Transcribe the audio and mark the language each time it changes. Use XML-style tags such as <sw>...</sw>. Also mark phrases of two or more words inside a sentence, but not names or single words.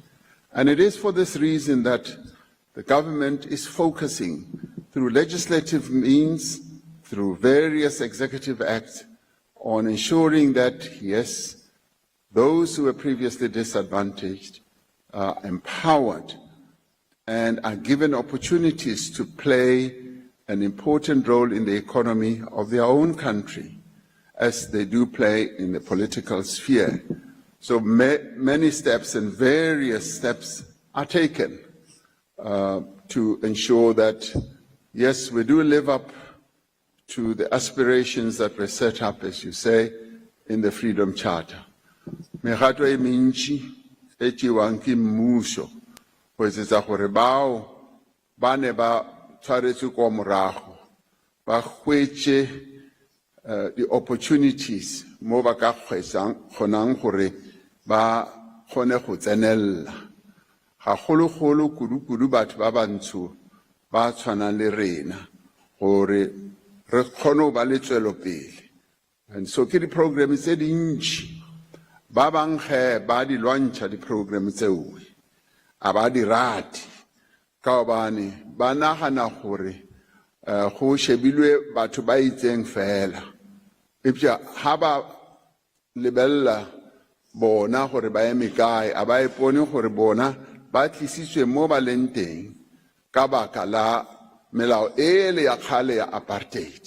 <en>And it is for this reason that the government is focusing through legislative means, through various executive acts, on ensuring that, yes, those who were previously disadvantaged are empowered and are given opportunities to play an important role in the economy of their own country, as they do play in the political sphere. So many steps and various steps are taken to ensure that yes, we do live up to the aspirations that were set up, as you say, in the Freedom Charter.</en> <nso>Megato e mentši e tšewang ke mmušo go etsetsa gore bao ba ne ba tshwaretswe kwa morago ba hwetše</nso> <en>the opportunities</en> <nso>mo ba ka kgonang gore ba kgone go tsenella. Gagologolo kudu-kudu batho ba bantsho ba tshwanang le rena gore re kgone go ba le tswelopele.</nso> <en>And so</en> <nso>ke di-program tse dintši ba bang ge ba di lwantšha di-program tseo a ba di rate ka gobane ba nagana gore go shebilwe batho ba itseng fela epša ga ba lebelela bona gore ba eme kae a ba ipone gore bona ba tlisitswe mo ba leng teng ka baka la melao ele ya kgale ya apartheid.</nso>